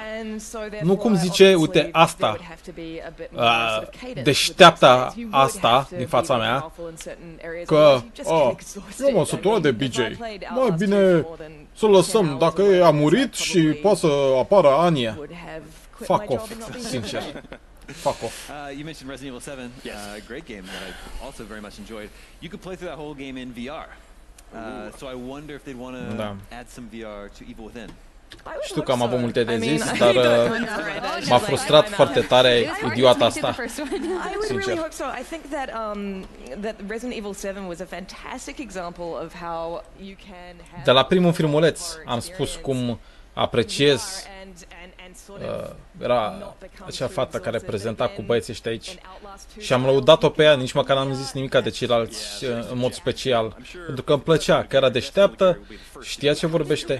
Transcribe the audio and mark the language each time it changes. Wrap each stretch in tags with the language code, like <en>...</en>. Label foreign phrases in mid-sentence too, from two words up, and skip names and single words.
<ro>Nu cum zice, uite, asta, deșteapta asta din fața mea, că eu mă sătură de BJ. Mai bine să lăsăm, dacă a murit și poate să apară Ania.</ro> <en>Fuck off, sincer. Fuck off. You mentioned Resident Evil 7, great game that I also very much enjoyed. You could play through that whole game in VR. So I wonder if they'd want to add some VR to Evil Within.</en> <ro>Știu că am avut multe de zis, dar m-a frustrat foarte tare idiota asta.</ro> <en>I would really hope so. I think that Resident Evil 7 was a fantastic example of how you can have.</en> <ro>De la primul filmuleț am spus cum apreciez era acea fată care prezenta cu băieții ăștia aici și am lăudat-o pe ea, nici măcar n-am zis nimica de ceilalți în mod special, pentru că îmi plăcea, că era deșteaptă, știa ce vorbește.</ro>